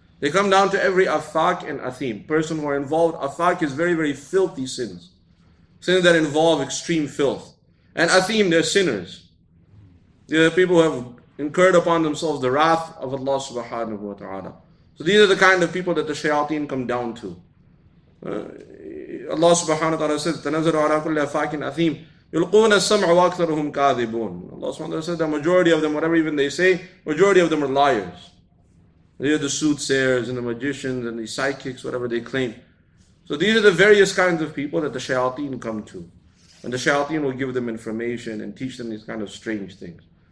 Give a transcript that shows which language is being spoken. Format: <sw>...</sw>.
<en>They come down to every afak and athim, person who are involved. Afak is very, very filthy sins. Sins that involve extreme filth. And athim, they're sinners. They're people who have incurred upon themselves the wrath of Allah subhanahu wa ta'ala. So these are the kind of people that the shayateen come down to. Allah subhanahu wa ta'ala says,</en> <ar>تَنَزَلُ عَلَى كُلِّ أَفَاكٍ أَثِيمٍ يُلْقُونَ السَّمْعَ وَأَكْثَرُهُمْ كَاذِبُونَ.</ar> <en>Allah subhanahu wa ta'ala says the majority of them, whatever even they say, majority of them are liars. They are the soothsayers and the magicians and the psychics, whatever they claim. So these are the various kinds of people that the shayateen come to. And the shayateen will give them information and teach them these kind of strange things.</en>